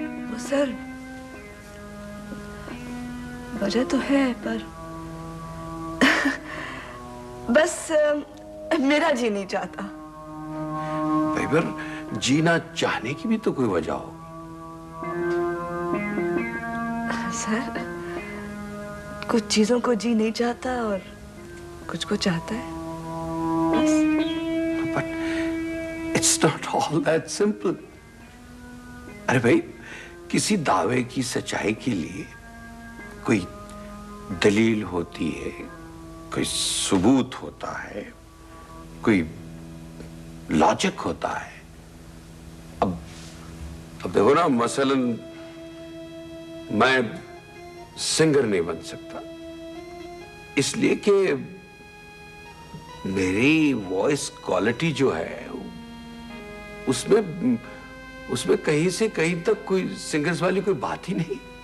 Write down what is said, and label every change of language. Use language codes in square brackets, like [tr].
[hi] वो सर, वजह तो है, पर बस मेरा जी नहीं चाहता। भाई, पर जीना चाहने की भी तो कोई वजह हो। सर, कुछ चीजों को जी नहीं चाहता और कुछ को चाहता है बस। [en] But it's not all that simple. [hi] अरे भाई, किसी दावे की सच्चाई के लिए कोई दलील होती है, कोई सबूत होता है, कोई लॉजिक होता है। अब देखो ना, मसलन मैं सिंगर नहीं बन सकता इसलिए कि मेरी वॉइस क्वालिटी जो है उसमें कहीं से कहीं तक कोई सिंगर्स वाली कोई बात ही नहीं।